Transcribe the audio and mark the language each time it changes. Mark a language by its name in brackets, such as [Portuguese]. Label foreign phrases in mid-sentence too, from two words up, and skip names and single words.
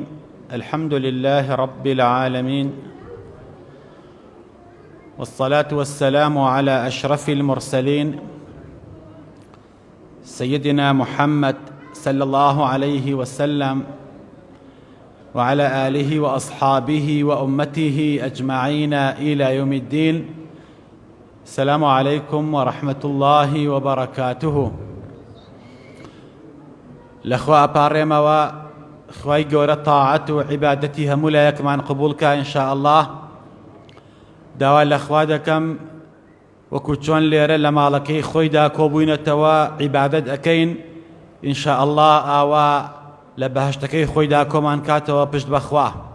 [Arabic] الحمد لله رب العالمين، والصلاة والسلام على أشرف المرسلين سيدنا محمد صلى الله عليه وسلم وعلى آله وأصحابه وأمته أجمعين إلى يوم الدين. السلام عليكم ورحمة الله وبركاته. [Central Kurdish] لەخوا ئەپارڕێمەوە خوای گەورە تاعەت و عیبادەتی هەموو لایەکمان قبوڵکە [Arabic] ئینشاء الله. [Central Kurdish] داوا لەخوا دەکەم وەکو چۆن لێرە لە ماڵەکەی خۆیدا کۆبووینەتەوە عیبادەت ئەکەین، [Arabic] ئینشاء الله [Central Kurdish] ئاوا لە بەهەشتەکەی خۆیدا کۆمان کاتەوە پشت بەخوا.